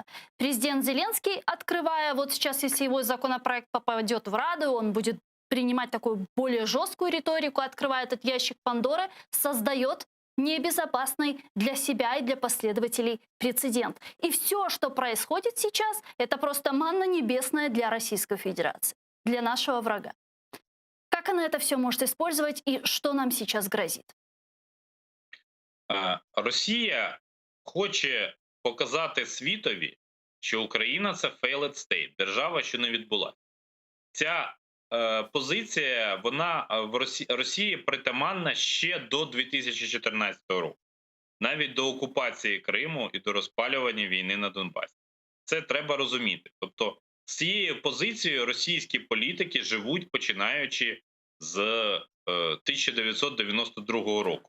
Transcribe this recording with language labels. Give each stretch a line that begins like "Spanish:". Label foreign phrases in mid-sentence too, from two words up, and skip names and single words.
Russian: Президент Зеленский, открывая, вот сейчас, если его законопроект попадет в Раду, он будет принимать такую более жесткую риторику, открывая этот ящик Пандоры, создает небезопасный для себя и для последователей прецедент. И все, что происходит сейчас, это просто манна небесная для Российской Федерации, для нашего врага. Как она это все может использовать и что нам сейчас грозит?
Ukrainian: Росія хоче показати світові, що Україна – це
English: failed state,
Ukrainian: держава, що не відбулася. Ця позиція, вона в Росії притаманна ще до 2014 року. Навіть до окупації Криму і до розпалювання війни на Донбасі. Це треба розуміти. Тобто з цією позицією російські політики живуть починаючи з 1992 року.